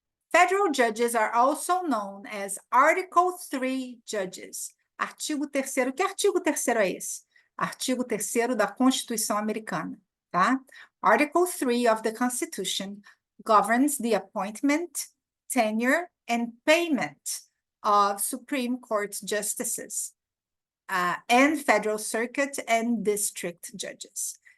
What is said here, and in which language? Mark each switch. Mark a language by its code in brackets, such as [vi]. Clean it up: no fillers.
[en] Federal judges are also known as Article 3 judges. [pt] Artigo 3º. Que artigo 3º é esse? Artigo 3º da Constituição Americana, tá? [en] Article 3 of the Constitution governs the appointment, tenure, and payment of Supreme Court justices and Federal Circuit and District judges.